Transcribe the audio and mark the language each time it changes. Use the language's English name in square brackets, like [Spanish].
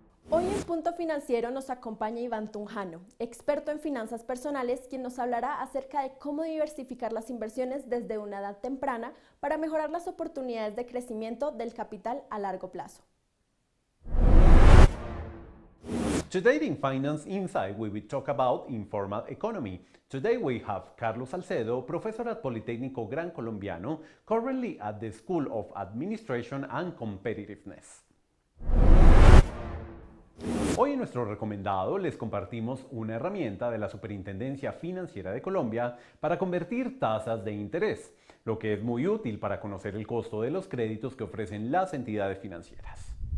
[Spanish] Hoy en Punto Financiero nos acompaña Iván Tunjano, experto en finanzas personales, quien nos hablará acerca de cómo diversificar las inversiones desde una edad temprana para mejorar las oportunidades de crecimiento del capital a largo plazo. [English] Today in Finance Insight, we will talk about informal economy. Today we have Carlos Salcedo, professor at Politécnico Gran Colombiano, currently at the School of Administration and Competitiveness. [Spanish] Hoy en nuestro recomendado les compartimos una herramienta de la Superintendencia Financiera de Colombia para convertir tasas de interés, lo que es muy útil para conocer el costo de los créditos que ofrecen las entidades financieras.